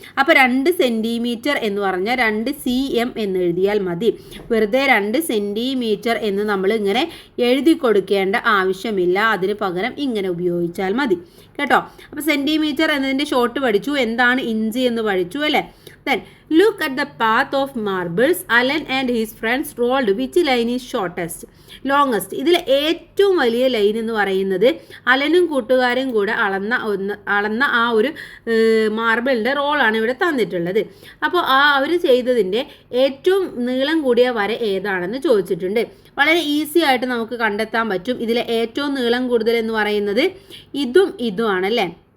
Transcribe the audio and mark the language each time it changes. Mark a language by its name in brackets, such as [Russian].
[Malayalam] അപ്പോൾ 2 സെൻറ്റിമീറ്റർ എന്ന് പറഞ്ഞാൽ 2 cm എന്ന് എഴുതിയാൽ മതി. വെറുതെ 2 സെൻറ്റിമീറ്റർ എന്ന് നമ്മൾ ഇങ്ങനെ എഴുതി കൊടുക്കേണ്ട ആവശ്യമില്ല. അതിന് പകരം ഇങ്ങനെ ഉപയോഗിച്ചാൽ മതി കേട്ടോ. അപ്പോൾ സെൻറ്റിമീറ്റർ എന്നതിൻ്റെ ഷോർട്ട് പഠിച്ചു, എന്താണ് ഇഞ്ച് എന്ന് പഠിച്ചു അല്ലേ. [English] Then look at the path of marbles Alan and his friends rolled. Which line is shortest? Longest. [Malayalam] ഇതിൽ ഏറ്റവും വലിയ ലൈൻ എന്ന് പറയുന്നത് അലനും കൂട്ടുകാരും കൂടെ അളന്ന ആ ഒരു മാർബിളിൻ്റെ റോളാണ് ഇവിടെ തന്നിട്ടുള്ളത്. അപ്പോൾ അവർ ചെയ്തതിൻ്റെ ഏറ്റവും നീളം കൂടിയ വര ഏതാണെന്ന് ചോദിച്ചിട്ടുണ്ട്. വളരെ ഈസി ആയിട്ട് നമുക്ക് കണ്ടെത്താൻ പറ്റും. ഇതിലെ ഏറ്റവും നീളം കൂടുതൽ എന്ന് പറയുന്നത് ഇതുമാണല്ലേ.